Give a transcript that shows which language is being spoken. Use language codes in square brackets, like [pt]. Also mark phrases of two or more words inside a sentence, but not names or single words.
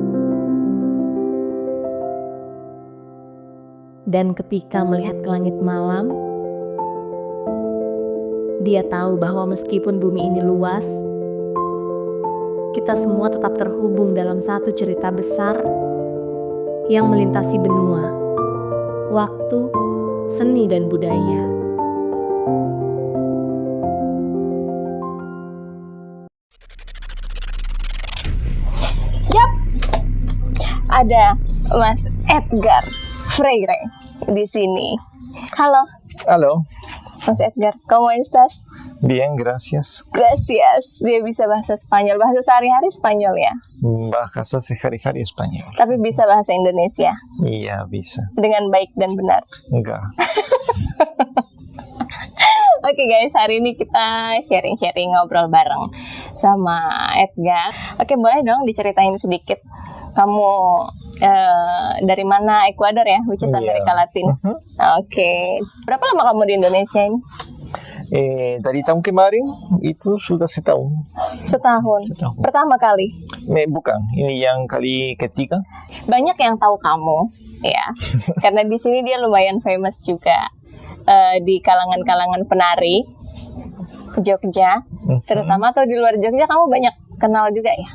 [id] Dan ketika melihat ke langit malam, dia tahu bahwa meskipun bumi ini luas, kita semua tetap terhubung dalam satu cerita besar yang melintasi benua, waktu, seni, dan budaya. Yap, ada Mas Edgar Freire di sini. Halo, [es] Aló, Mas Edgar, ¿cómo estás? bien, gracias. Gracias. [id] Dia bisa bahasa Spanyol, bahasa sehari-hari Spanyol ya, Bahasa sehari-hari español. tapi bisa bahasa Indonesia Iya, bisa. dengan baik dan benar. Enggak. Oke guys, hari ini kita sharing-sharing ngobrol bareng sama Edgar. Oke, boleh dong diceritain sedikit. Kamu dari mana? Ekuador ya, [en] which is [id] Iya. Amerika Latin. Oke. Berapa lama kamu di Indonesia ini? Dari tahun kemarin itu sudah setahun. Setahun. Setahun. Pertama kali. Bukan, ini yang kali ketiga. Banyak yang tahu kamu, ya. Karena di sini dia lumayan famous juga di kalangan-kalangan penari Jogja, terutama atau di luar Jogja kamu banyak kenal juga ya.